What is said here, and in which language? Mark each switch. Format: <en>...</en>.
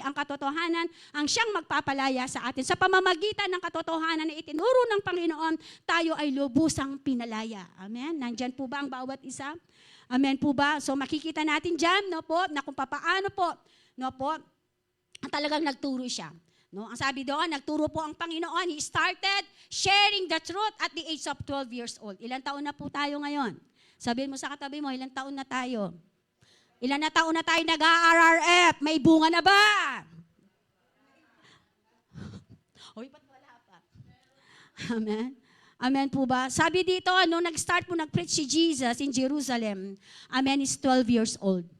<tl>Ang katotohanan ang siyang magpapalaya sa atin. Sa pamamagitan ng katotohanan na itinuro ng Panginoon, tayo ay lubusang pinalaya. Amen? Nandyan po ba ang bawat isa? Amen po ba? So makikita natin dyan, no po, na kung papaano po, no po, talagang nagturo siya. No, ang sabi doon, nagturo po ang Panginoon.</tl> <en>He started sharing the truth at the age of 12 years old.</en> <tl>Ilang taon na po tayo ngayon? Sabihin mo sa katabi mo, ilang taon na tayo? Ilang na taon na tayo nag-RRF? May bunga na ba? Hoy, ba't wala pa? Amen? Amen po ba? Sabi dito, nung nag-start po nag-preach si Jesus in Jerusalem, amen,</tl> <en>is 12 years old.</en>